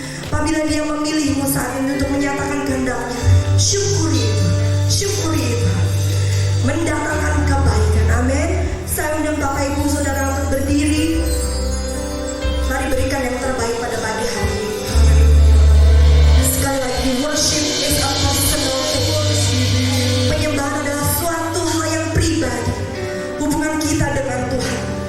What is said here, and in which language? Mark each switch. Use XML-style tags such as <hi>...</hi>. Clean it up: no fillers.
<id>Apabila Dia memilihmu saat ini untuk menyatakan kehendaknya, syukuri itu, syukuri itu. Mendatangkan kebaikan, amin. Saya undang Bapak Ibu Saudara untuk berdiri. Mari berikan yang terbaik pada pagi hari ini. Sekali lagi,</id> <en>worship is a personal thing.</en> <id>Penyembahan adalah suatu hal yang pribadi, hubungan kita dengan Tuhan.</id>